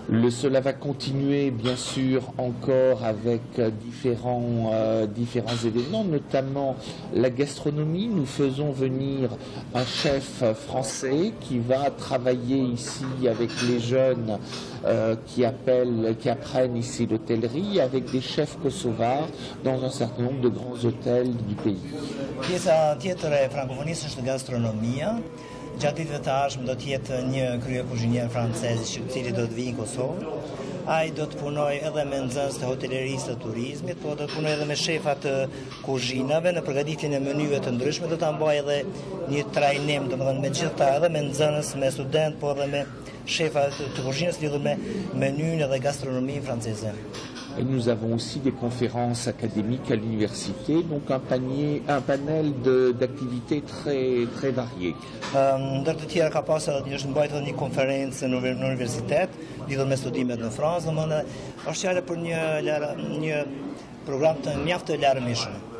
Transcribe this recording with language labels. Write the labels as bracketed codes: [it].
[fr] Cela va continuer bien sûr encore avec différents événements, notamment la gastronomie. Nous faisons venir un chef français qui va travailler ici avec les jeunes qui apprennent ici l'hôtellerie, avec des chefs kosovars dans un certain nombre de grands hôtels du pays. [sq] Pjesa tjetër e frankofonisë është gastronomia. Gjatë ditëve të ardhshme do të jetë një krye kuzhinier francez i cili do të vijë në Kosovë. Ai do të punojë edhe me nxënës të hotelerisë të turizmit, po do të punojë edhe me shefat të kuzhinave në përgatitjen e menyve të ndryshme, do ta mbajë edhe një trajnim, domethënë me gjithta, edhe me nxënës, me student, po edhe me shefa të kuzhinës lidhur me menyn dhe gastronominë franceze. [fr] Et nous avons aussi des conférences académiques à l'université, donc un panel d'activités très variées. [sq] Ndër të tjera ka pasur është mbajtur një konferencë në universitet lidhur me studimet në Francë, domethënë është fjalë për një program të mjaft të larmishëm.